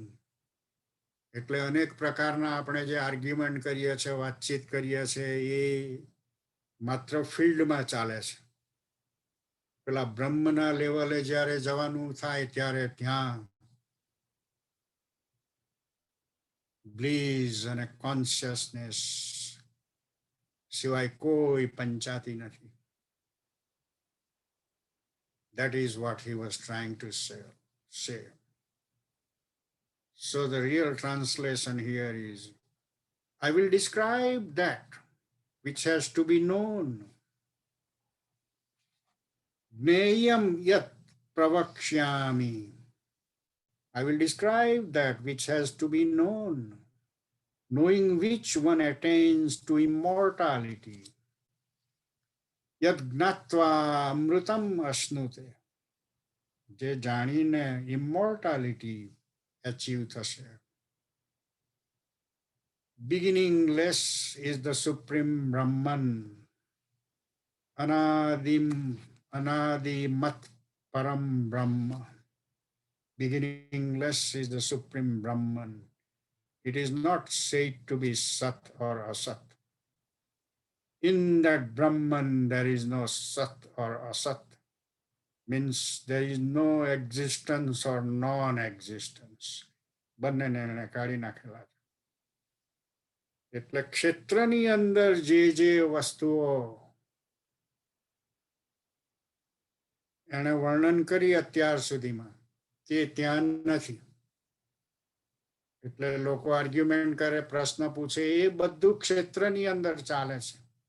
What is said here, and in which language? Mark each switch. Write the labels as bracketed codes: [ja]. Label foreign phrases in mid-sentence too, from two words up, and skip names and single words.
[gu] એટલે અનેક પ્રકારના આપણે જે આર્ગ્યુમેન્ટ કરીએ છીએ, વાતચીત કરીએ છીએ, એ માત્ર ફિલ્ડમાં ચાલે છે. પેલા બ્રહ્મના લેવલે જ્યારે જવાનું થાય ત્યારે ત્યાં બ્લીઝ અને કોન્શિયસનેસ સિવાય કોઈ પંચાતી નથી. [en] That is what he was trying to say. So the real translation here is, I will describe that which has to be known. [sa] ज्ञेयं यत् प्रवक्ष्यामि. [en] I will describe that which has to be known, knowing which one attains to immortality. [sa] यद् ज्ञात्वा अमृतम् अश्नुते. [gu] જે જાણીને [en] immortality achieve [gu] થશે. [en] Beginningless is the Supreme Brahman. [sa] अनादिमत् परं ब्रह्म. [en] Beginningless is the Supreme Brahman. It is not said to be Sat or Asat. In that Brahman, there is no Sat or Asat. Means there is no existence or non-existence. [gu] બંનેને કાઢી નાખેલા છે. એટલે ક્ષેત્રની અંદર જે વસ્તુઓ એને વર્ણન કરી અત્યાર સુધીમાં તે ત્યાં નથી. એટલે લોકો આર્ગ્યુમેન્ટ કરે, પ્રશ્ન પૂછે, એ બધું ક્ષેત્રની અંદર ચાલે છે.